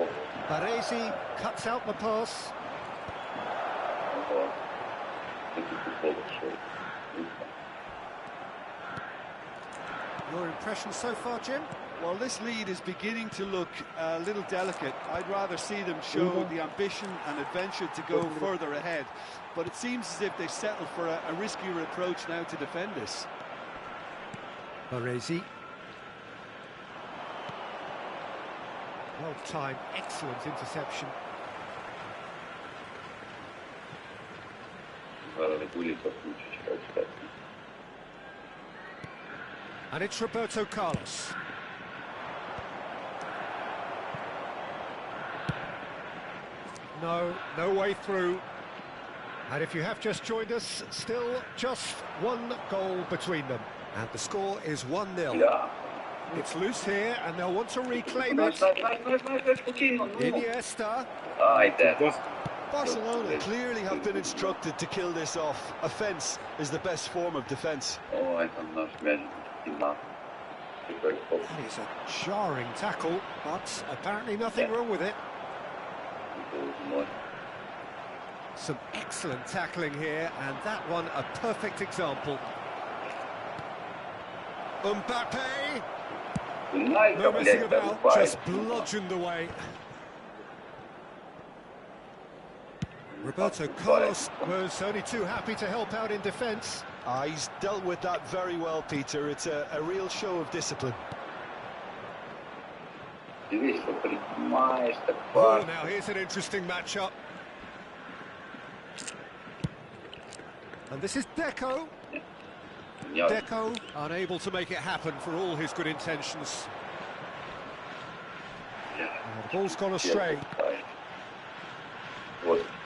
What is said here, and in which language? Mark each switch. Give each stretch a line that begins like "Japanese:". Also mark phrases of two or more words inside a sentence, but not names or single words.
English: Baresi cuts out the pass.
Ukrainian: ого. Такий футбол пішов.
English: Your impression so far, Jim? Well, this lead is beginning to look a little delicate. I'd rather see them show the ambition and adventure to go further ahead. But it seems as if they've settled for a riskier approach now to defend this. Baresi. Well timed, excellent interception.
Ukrainian: Зараз Регуліка включить, чекай.
English: And it's Roberto Carlos. No way through. And if you have just joined us, still just one goal between them. And the score is 1-0.
Ukrainian: Бля.
English: It's loose here, and they'll want to reclaim
Ukrainian: Знаєш,
English: it.
Ukrainian: знаєш, спокійно, ну.
English: Iniesta.
Ukrainian: Ай, де.
English: Barcelona clearly have been instructed to kill this off. Offence is the best form of defence.
Ukrainian: Ой, там наш м'яч кімна. Тепер хоп.
English: That is a jarring tackle, but apparently nothing wrong with it. Some excellent tackling here, and that one a perfect example. Mbappe, no messing about, just bludgeoned away. Roberto Carlos was only too happy to help out in defence. He's dealt with that very well, Peter. It's a real show of discipline.
Ukrainian: Дивись, що приймаєш так
English: Oh,
Ukrainian: важко.
English: now here's an interesting matchup. And this is Deco. Deco unable to make it happen for all his good intentions. And the ball's gone astray.
Ukrainian: От.